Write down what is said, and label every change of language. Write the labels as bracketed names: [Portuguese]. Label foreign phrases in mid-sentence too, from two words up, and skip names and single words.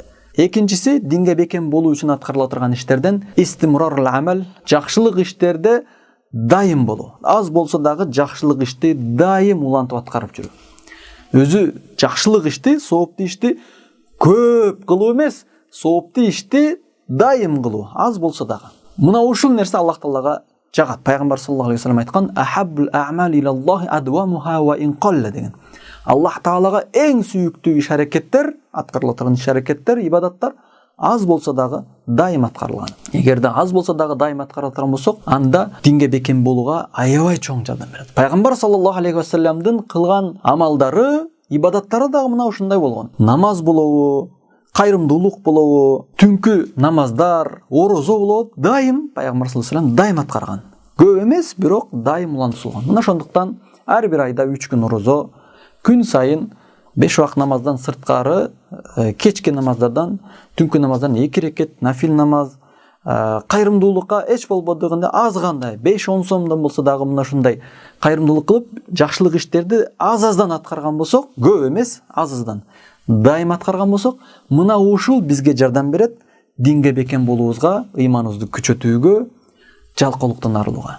[Kyrgyz] Экинчиси, динге бекем болуу үчүн аткарыла турган иштерден [Arabic] استمرار العمل, [Kyrgyz] жакшылык иштерде дайым болуу. Аз болсо дагы жакшылык ишти дайым улантып аткарып жүрүү. Өзү жакшылык ишти, сооптуу ишти көп кылуу эмес, сооптуу ишти дайым кылуу, аз болсо дагы. Мына ушул нерсе Аллах Таалага жагат. Пайгамбар [Arabic] صلى الله عليه وسلم [Kyrgyz] айткан: [Arabic] "أحب الأعمال إلى الله أدومها وإن قل" [Kyrgyz] деген. Аллах Таалага эң сүйүктүү иш аракеттер, аткарыла турган иш аракеттер, ибадаттар аз болсо дагы дайым аткарылган. Эгерде аз болсо дагы дайым аткарыла турган болсок, анда динге бекем болууга аябай чоң жардам берет. Пайгамбар [Arabic] صلى الله عليه وسلم دын [Kyrgyz] кылган амалдары, ибадаттары дагы мына ушундай болгон. Намаз болобу, кайрымдуулук болобу, түнкү намаздар, орозо болот, дайым Пайгамбар [Arabic] صلى الله عليه وسلم [Kyrgyz] дайым аткарган. Көп эмес, бирок дайым улантылган. Мына ошондуктан ар бир айда 3 күн орозо, күн сайын 5 убакыт намаздан сырткары, кечки намаздардан, түнкү намаздан 2 рекет нафил намаз, кайрымдуулукка эч болбодугунда азгандай 5-10 сомдон болсо дагы мына ушундай кайрымдуулук кылып, жакшылык иштерди аз-аздан аткарган болсок, көп эмес, аз-аздан дайым аткарган болсок, мына ушул бизге жардам берет динге бекем болуубузга, ыйманыбызды күчөтүүгө, жалкоолуктан арылууга.